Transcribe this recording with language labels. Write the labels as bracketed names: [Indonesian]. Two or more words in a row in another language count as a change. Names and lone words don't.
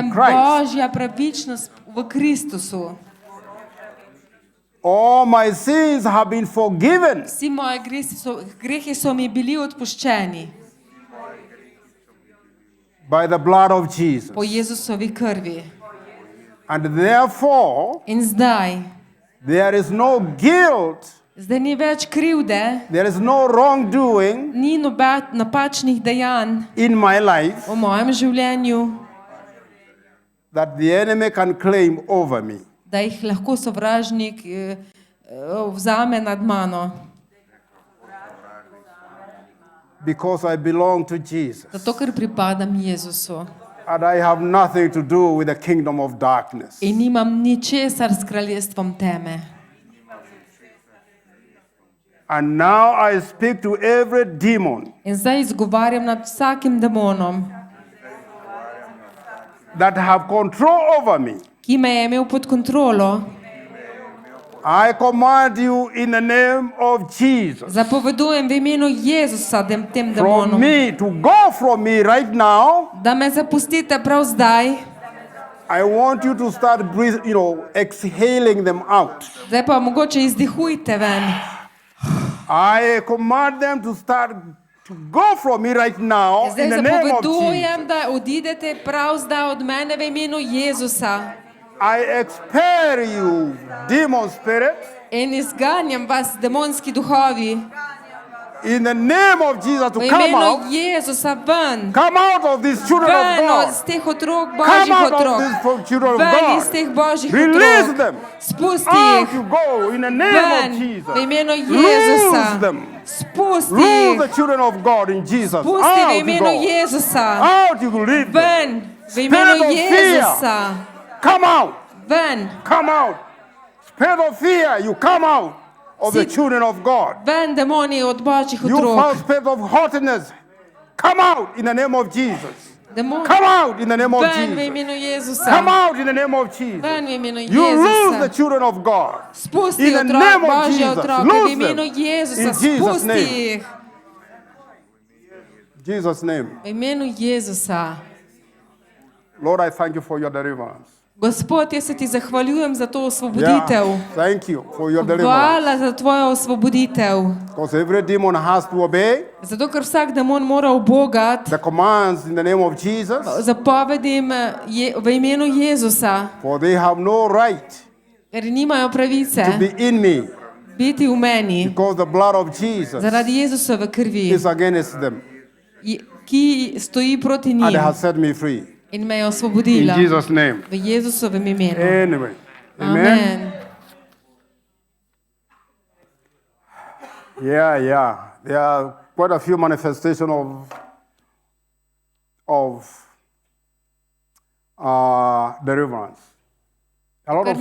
[Slovenian] Sem [English] Christ. [Slovenian] Božja pravičnost v Kristusu. [English] All my sins have been forgiven [Slovenian] Vsi moji grehi so mi bili odpuščeni [English] by the blood of Jesus. [Slovenian] po Jezusovi krvi. [English] And therefore, [Slovenian] In zdaj, [English] there is no guilt, [Slovenian] zdaj ni več krivde, [English] there is no wrongdoing [Slovenian] ni napačnih dejanj [English] in my life [Slovenian] v mojem življenju, [English] that the enemy can claim over me. [Slovenian] da jih lahko sovražnik vzame nad mano. [English] Because I belong to Jesus. [Slovenian] Zato, ker pripadam Jezusu. [English] And I have nothing to do with the kingdom of darkness. [Slovenian] In nimam ničesar s kraljestvom teme. [English] And now I speak to every demon [Slovenian] In zdaj izgovarjam nad vsakim demonom, [English] that have control over me. [Slovenian] ki me je imel pod kontrolo. [English] I command you in the name of Jesus. [Slovenian] Zapovedujem v imenu Jezusa tem [English] From [Slovenian] demonom, [English] me, to go from me right now. [Slovenian] da me zapustite prav zdaj. [English] I want you to start breathing, exhaling them out. [Slovenian] Zdaj pa mogoče izdihujte ven. [English] I command them to start to go from me right now [Slovenian] Zdaj [English] in the name of [Slovenian] zapovedujem, [English] Jesus. [Slovenian] da odidete prav zdaj od mene v imenu Jezusa. [English] I expel you, demon spirit, [Slovenian] In izganjam vas, demonski duhovi, [English] in the name of Jesus to [Slovenian] v [English] come [Slovenian] imenu [English] out. [Slovenian] Jezusa ven. [English] Come out of these children of [Slovenian] Ven [English] God. [Slovenian] iz teh otrok, [English] Come [Slovenian] Božjih [English] out of [Slovenian] otrok. [English] these children of [Slovenian] Ven iz [English] God. [Slovenian] teh Božjih [English] Release [Slovenian] otrok. [English] them. [Slovenian] Spusti [English] Out [Slovenian] jih. [English] you go in the name [Slovenian] Ven [English] of Jesus. [Slovenian] v imenu [English] Lose [Slovenian] Jezusa. [English] them. [Slovenian] Spusti [English] Lose [Slovenian] jih. [English] the children of God in Jesus. [Slovenian] Pusti v [English] Out you [Slovenian] imenu [English] go. [Slovenian] Jezusa. [English] Out you leave them. [Slovenian] Ven v imenu [English] Spirit of fear. [Slovenian] Jezusa. [English] Come out. [Slovenian] Ven. [English] Come out. Spirit of fear, you come out of the Si- children of God. [Slovenian] Ven demoni od Božjih [English] You foul [Slovenian] otrok. [English] spirit of haughtiness, come out in the name of Jesus. [Slovenian] Demon. [English] Come out in the name of [Slovenian] Ven v [English] Jesus. [Slovenian] imenu Jezusa. [English] Come out in the name of Jesus. [Slovenian] Ven v imenu [English] You lose the [Slovenian] Jezusa. [English] children of God. [Slovenian] Spusti [English] In the [Slovenian] otrok, [English] name of [Slovenian] Božje [English] Jesus. [Slovenian] otroke v [English] Lose [Slovenian] imenu [English] them. [Slovenian] Jezusa. [English] In Jesus' [Slovenian] Spusti [English] name. [Slovenian] jih. [English] Jesus' name. [Slovenian] V imenu Jezusa. [English] Lord, I thank you for your deliverance. [Slovenian] Gospod, jaz se ti zahvaljujem za to osvoboditev. [English] Thank you for your deliverance. [Slovenian] Hvala za tvojo osvoboditev. [English] Because every demon has to obey [Slovenian] Zato, ker vsak demon mora ubogati [English] the commands in the name of Jesus, [Slovenian] zapovedim v imenu Jezusa, [English] for they have no right [Slovenian] ker nimajo pravice [English] to be in me, [Slovenian] biti v meni, [English] because the blood of Jesus [Slovenian] zaradi Jezusove krvi, [English] is against them [Slovenian] ki stoji proti [English] and [Slovenian] njim [English] has set me free. [Slovenian] in me je [English] In [Slovenian] osvobodila. [English] Jesus' name. [Slovenian] V Jezusovem imenu. [English] Anyway. Amen. Amen. Yeah. There are quite a few manifestations of deliverance. A lot [Slovenian] Kar [English] of things